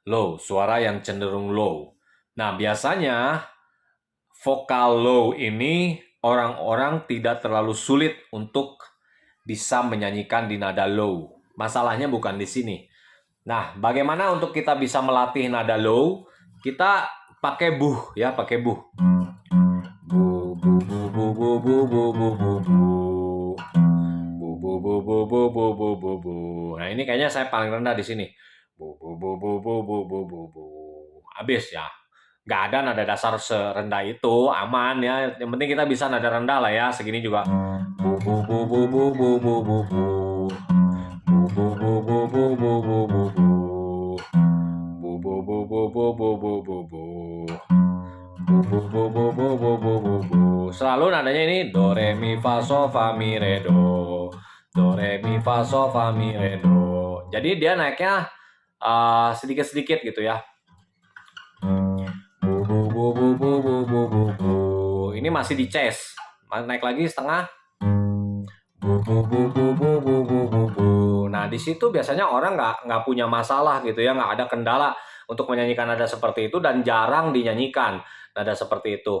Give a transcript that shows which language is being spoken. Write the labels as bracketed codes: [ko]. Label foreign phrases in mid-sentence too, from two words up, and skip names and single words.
[id] Low, suara yang cenderung low. Nah, biasanya vokal low ini orang-orang tidak terlalu sulit untuk bisa menyanyikan di nada low. Masalahnya bukan di sini. Nah, bagaimana untuk kita bisa melatih nada low? Kita pakai buh ya, pakai buh. Bu bu bu bu bu bu bu bu bu bu. Bu bu bu bu bu bu bu bu bu. Nah, ini kayaknya saya paling rendah di sini. Bu bu bu bu bu bu bu bu bu. Habis ya. Nggak ada nada dasar serendah itu, aman ya. Yang penting kita bisa nada rendah lah ya, segini juga. Bu bu bu bu bu bu bu bu bu. Bu bu bu bu bu bu bu bu. Bu bu bu bu bu bu bu bu bu. Bu bu bu bu bu bu bu bu. Selalu nadanya ini do re mi fa sol fa mi re do. Do re mi fa sol fa mi re do. Jadi dia naiknya sedikit-sedikit gitu ya. Bu bu bu bu bu bu bu bu bu. Ini masih di chest. Naik lagi setengah. Bu bu bu bu bu bu bu bu bu. Nah, di situ biasanya orang nggak punya masalah gitu ya, nggak ada kendala untuk menyanyikan nada seperti itu dan jarang dinyanyikan nada seperti itu.